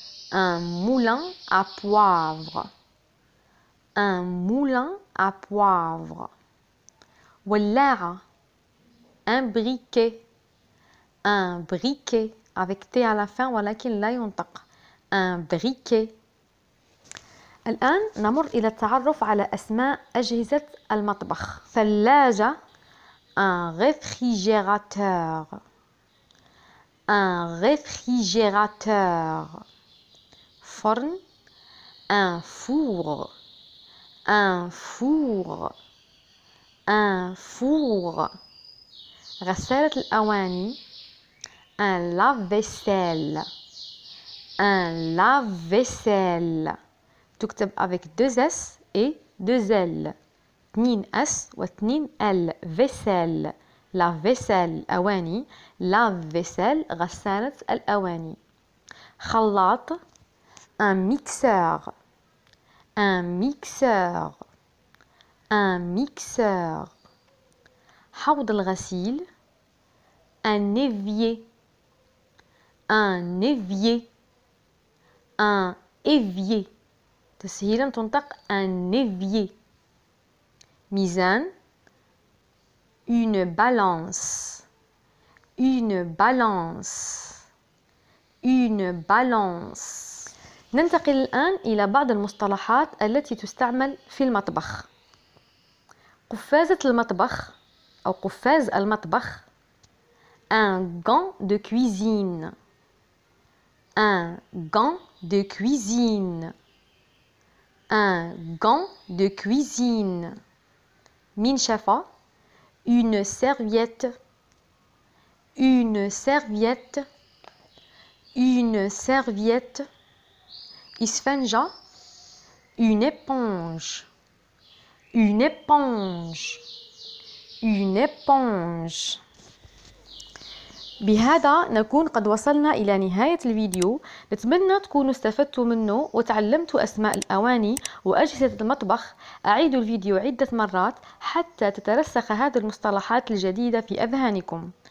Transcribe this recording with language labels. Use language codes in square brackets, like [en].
[fr] un moulin à poivre. un moulin à poivre. ولاعة. un briquet. un briquet avec T à la fin [ar] ولكن لا ينطق. [fr] un briquet. [ar] الآن نمر إلى التعرف على أسماء أجهزة المطبخ. [fr] ثلاجة. un réfrigérateur. un réfrigérateur. فرن. un four. un four. un four. [ar] غسالة الأواني. [fr] un lave-vaisselle. un lave-vaisselle. تكتب avec deux S et deux L. 2 S و 2 L. vaisselle. [ar] لا فيسيل الأواني، لا فيسيل غسالة الأواني. [fr] خلاط un mixeur، un mixeur، un mixeur. [ar] حوض الغسيل [fr] un évier، un évier، un évier. [ar] تسهيلا تنطق [fr] un évier. ميزان une balance، une balance، une balance. [ar] ننتقل الآن إلى بعض المصطلحات التي تستعمل في المطبخ. قفازة المطبخ أو قفاز المطبخ [fr] un gant de cuisine، un gant de cuisine، un gant de cuisine. منشفة une serviette، une serviette، une serviette. إسفنجة une éponge، une éponge، une éponge. [ar] بهذا نكون قد وصلنا إلى نهاية الفيديو. نتمنى تكونوا استفدتوا منه وتعلمتوا أسماء الأواني وأجهزة المطبخ. أعيدوا الفيديو عدة مرات حتى تترسخ هذه المصطلحات الجديدة في أذهانكم.